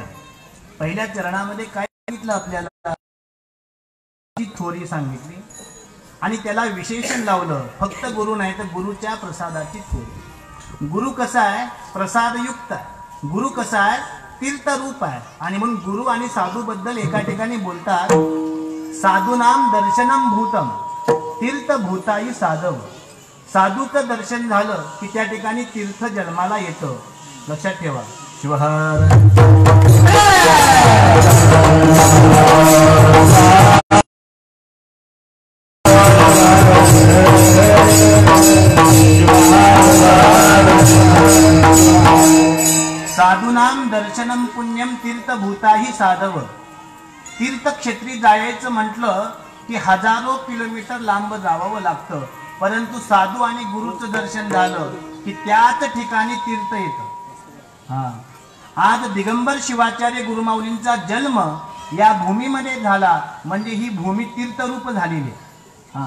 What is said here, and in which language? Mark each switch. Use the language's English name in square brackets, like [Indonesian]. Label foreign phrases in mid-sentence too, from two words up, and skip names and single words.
[Marathi] पहिल्या चरणामध्ये काय सांगितलं आपल्याला? थोरी सांगितली आणि त्याला विशेषण लावलं, फक्त गुरु नाही तर गुरुच्या प्रसादाची थोरी। गुरु कसा आहे? प्रसादयुक्त आहे। गुरु कसा आहे? तीर्थरूप आहे। आणि म्हणून गुरु आणि साधू बद्दल एका ठिकाणी बोलतात, [Sanskrit] साधूनाम दर्शनम भूतम तीर्थ भूताई साधव। [Marathi] साधूचं दर्शन झालं की त्या ठिकाणी तीर्थ जन्माला येतं। लक्षात ठेवा। [Sanskrit] शिवहर साधूनाम दर्शनम पुण्यम तीर्थभूताही साधव। [Marathi] तीर्थक्षेत्री जायचं म्हटलं की हजारो किलोमीटर लांब जावं लागतं, परंतु साधू आणि गुरुचं दर्शन झालं की त्याच ठिकाणी तीर्थ येतं। आज दिगंबर शिवाचार्य गुरुमाऊलींचा जन्म या भूमीमध्ये झाला म्हणजे ही भूमी तीर्थरूप झालेली आहे।